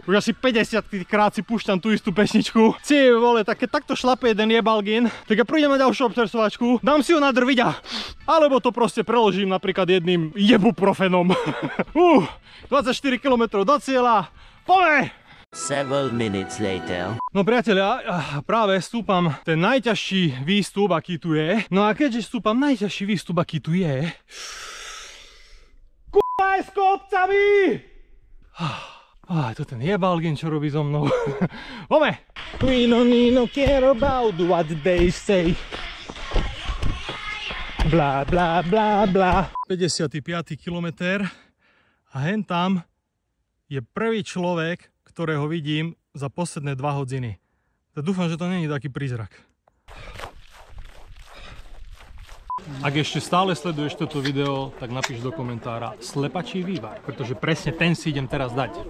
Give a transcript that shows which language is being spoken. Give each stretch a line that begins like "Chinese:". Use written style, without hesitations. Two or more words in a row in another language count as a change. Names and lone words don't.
Slovak: Už asi 50 krát si púšťam tú istú pesničku. Ty vole, tak keď takto šlape jeden jebalgin, tak ja prídem na ďalšiu občerstvovačku, dám si ho na drviďa. Alebo to proste preložím napríklad jedným jebuprofenom. 24 km do cieľa, poďme!
English: Several minutes later.
Slovak: No priatelia, práve stúpam ten najťažší výstup, aký tu je. No a keďže stúpam najťažší výstup, aký tu je... K***a s kopcami! To ten jebalgin, čo robí so mnou. Poďme!
English: We don't need no care about what they say.
Slovak: Bla bla bla bla. 55. kilometr a hen tam je prvý človek, ktorého vidím za posledné 2 hodiny. Tak dúfam, že to nie je taký prízrak. Ak ešte stále sleduješ toto video, tak napíš do komentára slepačí vývar, pretože presne ten si idem teraz dať.